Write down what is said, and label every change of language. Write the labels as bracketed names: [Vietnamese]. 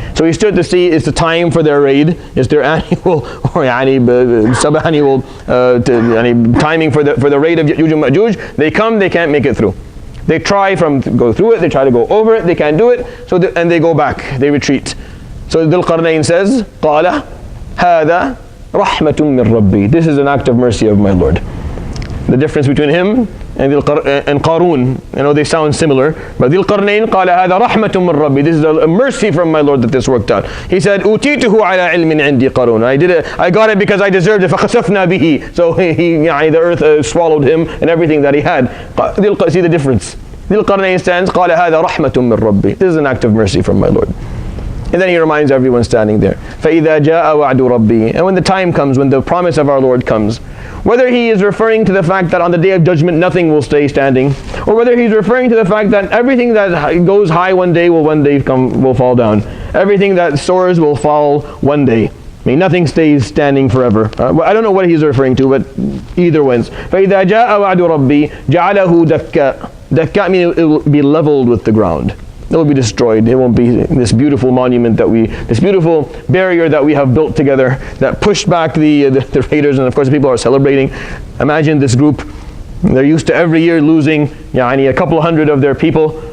[English] So he stood to see it's the time for their raid, it's their annual or sub-annual timing for the raid of Ya'juj and Ma'juj. They come, they can't make it through. They try to go through it, they try to go over it, they can't do it, and they go back, they retreat. So Dhul Qarnayn says, [Arabic] قَالَ هَذَا رَحْمَةٌ مِّن رَبِّي. [English] This is an act of mercy of my Lord. The difference between him and Qarun, they sound similar, but Dhul Qarnayn [Arabic] قال هذا رحمة من ربي. [English] This is a mercy from my Lord that this worked out. He said [Arabic] أوتيته على علم عندي قارون. [English] I got it because I deserved it. [Arabic] فخسفنا به. [English] So the earth swallowed him and everything that he had. See the difference. Dhul Qarnayn stands [Arabic] قال هذا رحمة من ربي. [English] This is an act of mercy from my Lord. And then he reminds everyone standing there. [Arabic] فإذا جاء وعد ربي. [English] And when the time comes, when the promise of our Lord comes, whether he is referring to the fact that on the day of judgment nothing will stay standing, or whether he's referring to the fact that everything that goes high one day will fall down. Everything that soars will fall one day. I mean, nothing stays standing forever. I don't know what he's referring to, but either wins. [Arabic] فإذا جاء وعد ربي جعله دكا. [English] Dakka means it will be leveled with the ground. It will be destroyed. It won't be this beautiful monument this beautiful barrier that we have built together that pushed back the raiders, and of course the people are celebrating. Imagine this group, they're used to every year losing a couple hundred of their people.